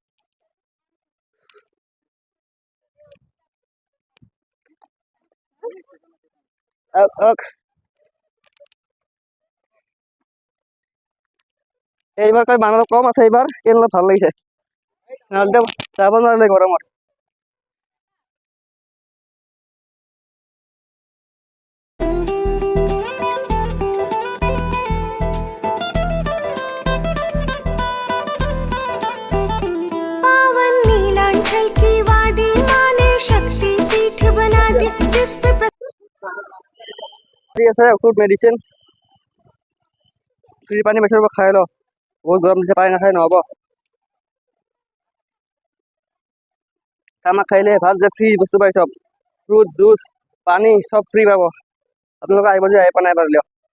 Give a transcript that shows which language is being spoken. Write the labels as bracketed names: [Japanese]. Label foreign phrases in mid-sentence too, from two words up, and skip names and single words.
[Assamese] এইবাৰ কয় মানুহ কম আছে এইবাৰ কিন্তু অলপ ভাল লাগিছে নহ'লে যাব নোৱাৰিলে গৰমত [Hindi] पावन नीलांचल की वादी माँ ने शक्ति पीठ बना दी जिस पे [Assamese] আছে ঔষধ [English] medicine free [Assamese] পানী বেচিব খাই ল বহুত গৰম দিছে পানী নাখাই নহ'ব খামা খাইলে ভাল যে ফ্ৰী বস্তু পাই চব [English] fruit juice [Assamese] পানী চব ফ্ৰী পাব আপোনালোকে আহিব যে আহি পোৱা নাই পাৰিলে